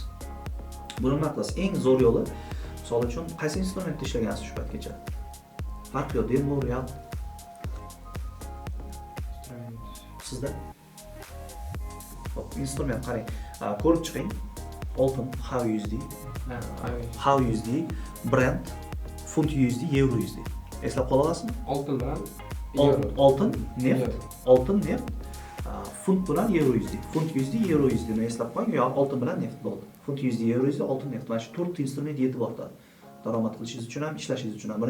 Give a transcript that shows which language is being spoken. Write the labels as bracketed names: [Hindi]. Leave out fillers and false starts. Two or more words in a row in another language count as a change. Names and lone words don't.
[Uzbek] Buni nima qilasiz? Eng zo'r yo'li, misol uchun qaysi instrumentda ishlagansiz shu paytgacha? Farq yo'q, demo, real. Sizda? Hop, instrument qarang. Ko'rib chiqing. Oltin, how USD, how USD, Brent, funt USD, euro USD. Eslab qola olasizmi? Oltin bilan oltin, neft, oltin, neft, funt bilan euro USD. Funt USD, euro USD ni eslab qo'ying, yo oltin bilan neft bo'ldi. Funt USD, euro USD, oltin, neft. Mana shu 4 instrument yetib ortadi. Daromad qilishingiz uchun ham, ishlashingiz uchun ham.